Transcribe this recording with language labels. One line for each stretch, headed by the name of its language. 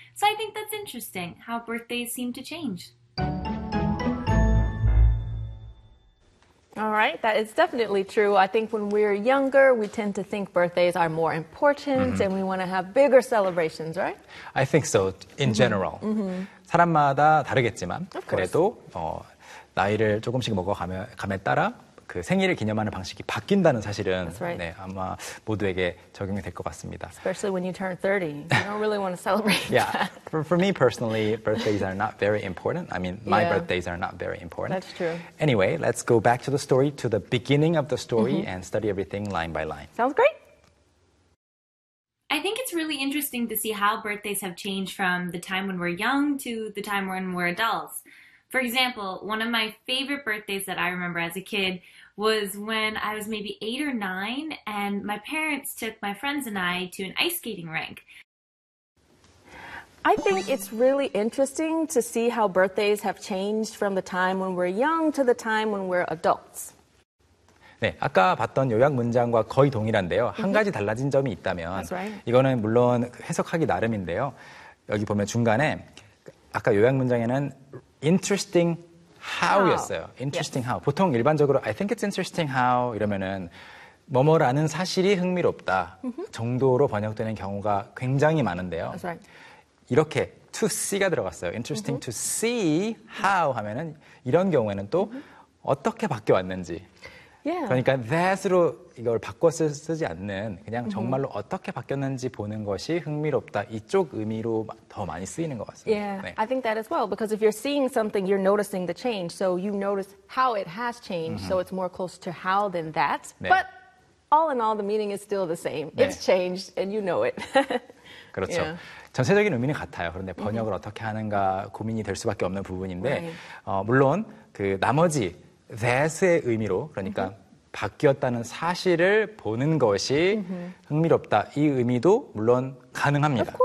English: So I think that's interesting how birthdays seem to change. All right, that is definitely true. I think when we're younger, we tend to think birthdays are more important and we want to have bigger celebrations, right? I think so, in general.
Korean: 사람마다 다르겠지만,
English: Of course.
Korean: 그래도 나이를 조금씩 먹어감에 따라 그 생일을 기념하는 방식이 바뀐다는 사실은
English: That's right.
Korean: 네, 아마 모두에게 적용이 될것 같습니다.
English: Especially when you turn 30, you don't really want to celebrate Yeah, that. for me personally, birthdays are not very important. I mean, my birthdays are not very important. That's true. Anyway, let's go back to the story, to the beginning of the story, and study everything line by line. Sounds great. I think it's really interesting to see how birthdays have changed from the time when we're young to the time when we're adults. For example, one of my favorite birthdays that I remember as a kid was when I was maybe 8 or 9, and my parents took my friends and I to an ice skating rink. I think it's really interesting to see how birthdays have changed from the time when we're young to the time when we're adults.
Korean: 네, 아까 봤던 요약 문장과 거의 동일한데요. 한 가지 달라진 점이 있다면,
English: That's right.
Korean: 이거는 물론 해석하기 나름인데요. 여기 보면 중간에 아까 요약 문장에는
English: interesting how
Korean: 였어요.
English: Interesting yes.
Korean: how. 보통 일반적으로
English: I think it's interesting how
Korean: 이러면은 뭐뭐라는 사실이 흥미롭다 정도로 번역되는 경우가 굉장히 많은데요.
English: That's right.
Korean: 이렇게 to see가 들어갔어요.
English: Interesting to see how
Korean: 하면은 이런 경우에는 또 어떻게 바뀌어 왔는지.
English: Yeah.
Korean: 그러니까 that으로 이걸 바꿔 쓰지 않는 그냥 정말로 어떻게 바뀌었는지 보는 것이 흥미롭다. 이쪽 의미로 더 많이 쓰이는 것 같습니다.
English: Yeah,
Korean: 네.
English: I think that as well. Because if you're seeing something, you're noticing the change. So you notice how it has changed. So it's more close to how than that.
Korean: 네.
English: But all in all, the meaning is still the same.
Korean: 네.
English: It's changed and you know it.
Korean: 그렇죠.
English: Yeah.
Korean: 전체적인 의미는 같아요. 그런데 번역을 어떻게 하는가 고민이 될 수밖에 없는 부분인데
English: right.
Korean: 물론 그 나머지 that의 의미로 그러니까 바뀌었다는 사실을 보는 것이 흥미롭다 이 의미도 물론 가능합니다.